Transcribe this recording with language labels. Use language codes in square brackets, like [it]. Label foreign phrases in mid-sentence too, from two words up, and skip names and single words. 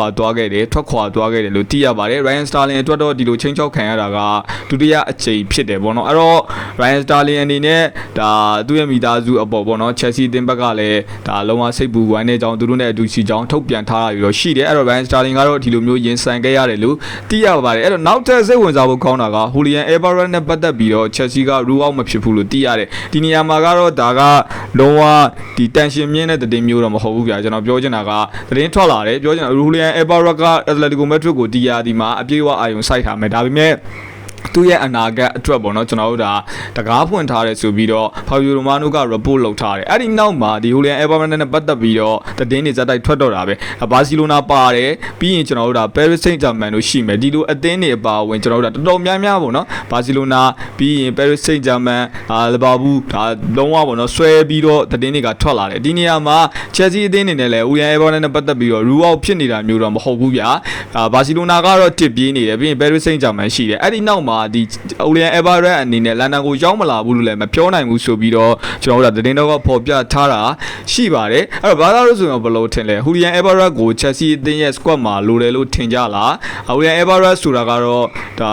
[my] သွားခဲ့တယ်ထွက်ခွာသွားခဲ့တယ်လို့သိရပါတယ် Ryan Sterling အတွက်တော့ဒီလိုချင်းချောက်ခံရတာကဒုတိယအကြိမ်ဖြစ်တယ်ပေါ့နော်အဲ့တော့ Ryan Sterling အနေနဲ့ဒါသူ့ရဲ့မိသားစုအပေါ်ပေါ့နော် Chelsea အသင်းဘက်ကလည်းဒါလုံးဝစိတ်ပူဝမ်းနေကြောင်းသူတို့နဲ့အတူရှိကြောင်းထုတ်ပြန်ထား တာပြီးတော့ရှိတယ်အဲ့တော့ Ryan Sterling ကတော့ဒီလိုမျိုးရင်ဆိုင်ခဲ့ရတယ်လို့သိရပါတယ်အဲ့တော့နောက်ထပ်စိတ်ဝင်စားဖို့ကောင်းတာက Julian Alvarez နဲ့ပတ်သက်ပြီးတော့ Chelsea က [en] rule out [my] မဖြစ်ဘူးလို့သိရတယ်ဒီနေရာမှာကတော့ ဒါကလုံးဝဒီ tension မြင့်တဲ့သတင်းမျိုးတော့မဟုတ်ဘူးဗျာကျွန်တော်ပြောချင်တာကသတင်းထွက်လာတယ်ပြောချင်တာ Julian Alvarez က Atletico Madrid ကိုဒီယာဒီမှာအပြည့်အဝ အာရုံစိုက်ထားမယ်ဒါပေမဲ့သူ့ရဲ့အနာဂတ်အတွက်ပေါ့နော်ကျွန်တော်တို့ဒါတကားဖွင့်ထားတယ်ဆိုပြီးတော့ Fabio Romano က report လုပ်ထားတယ်အဲ့ဒီနောက်မှာဒီ Julian Alvarez နဲ့ပတ်သက်ပြီးတော့သတင်းတွေဇက်တိုက်ထွက်တော့တာပဲဘာစီလိုနာပါတယ်ပြီးရင်ကျွန်တော်တို့ဒါ Paris Saint-Germain တို့ရှိမယ်ဒီလိုအသင်းတွေအပါအဝင်ကျွန်တော်တို့ဒါတော်တော်များများပေါ့နော်ဘာစီလိုနာပြီးရင် Paris Saint-Germain လီဗာပူးဒါလုံးဝပေါ့နော်ဆွဲပြီးတော့သတင်းတွေကထွက်လာတယ်ဒီနေရာမှာ Chelsea အသင်းအနေနဲ့လည်း Julian Alvarez နဲ့ပတ် သက်ပြီးတော့ [en] rule out [my] ဖြစ်နေတာမျိုးတော့မဟုတ်ဘူးဗျာဘာစီလိုနာကတော့တစ်ပြေးနေတယ်ပြီးရင် Paris Saint-Germain ရှိတယ်အဲ့ဒီနောက်မှာဒီ Julian Alvarez အနေနဲ့လန်ဒန်ကိုရောက်မလာဘူးလို့လည်းမပြောနိုင်ဘူးဆိုပြီးတော့ကျွန်တော်တို့ သတင်းတော့ပေါ်ပြထားတာရှိပါတယ်အဲ့တော့ဘာသာလို့ဆိုရင်ဘယ်လိုထင်လဲ Julian Alvarez ကို Chelsea အသင်းရဲ့ squad မှာလိုတယ်လို့ထင်ကြလား Julian Alvarez ဆိုတာကတော့ဒါ